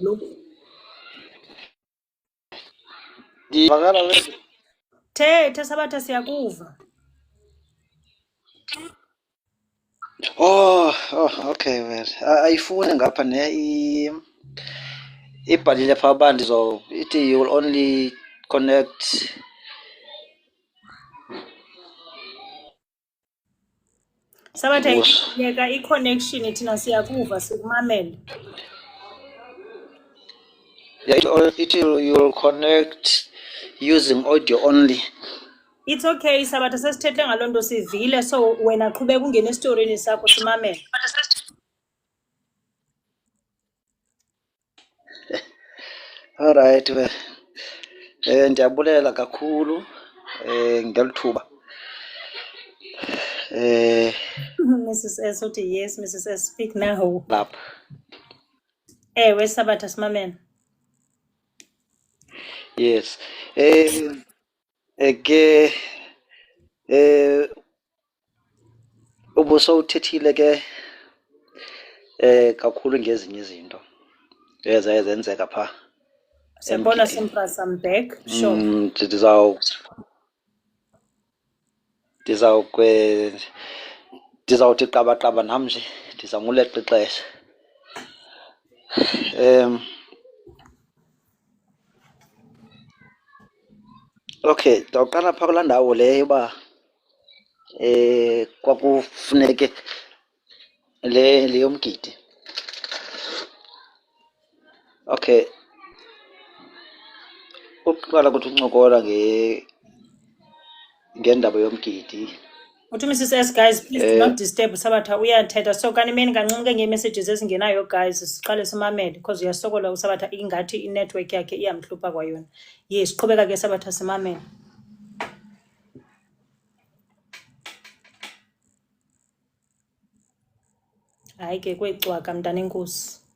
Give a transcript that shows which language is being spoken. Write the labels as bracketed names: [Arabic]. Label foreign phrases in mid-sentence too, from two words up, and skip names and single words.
[Xhosa] Ndiyavakala wena? Thetha Sabatha, siyakuva. Oh, okay wena. Ayifuni ngapha ibhalile phaa uba ithi [English] you will only connect. [Xhosa] Sabatha, yeka i-connection thina siyakuva, sikumamele. [English] Yeah, it you'll connect using audio only. [Xhosa] It's okay Sabatha, sesithethe ngaloo nto sivile, so wena qhubeka ungene esitorini sakho simamele. [English] All right we. [Xhosa] Ndiyabulela kakhulu ngeli thuba. [English] Mrs S uthi yes, Mrs S, speak now. [Xhosa] Lapha. Ewe Sabatha, simamele. [English] Yes. [Xhosa] Ke ubusowuthethile ke kakhulu ngezinye izinto ezaye zenzeka phaa. Siyabona Simprasa, [English] I'm back. Sure. [Xhosa] Ndizawuthi qabaqaba nam nje ndizama uleqa ixesha. Okay, ndawuqala phaa kulaa ndawo leyo uba kwakufuneke le yomgidi. Okay, ukuqala kuthi uncokola ngendaba yomgidi. Uthi [English] Mrs S, guys, please do not disturb Sabatha, [Xhosa] uyathetha. So kanimeni kancinci ke ngee-messages ezingenayo guys, siqale simamele because uyasokola uSabatha ingathi i-network yakhe iyamhlupha kwayona. Yes, qhubeka ke Sabatha, simamele. Hayi ke kwecwaka mntana enkosi.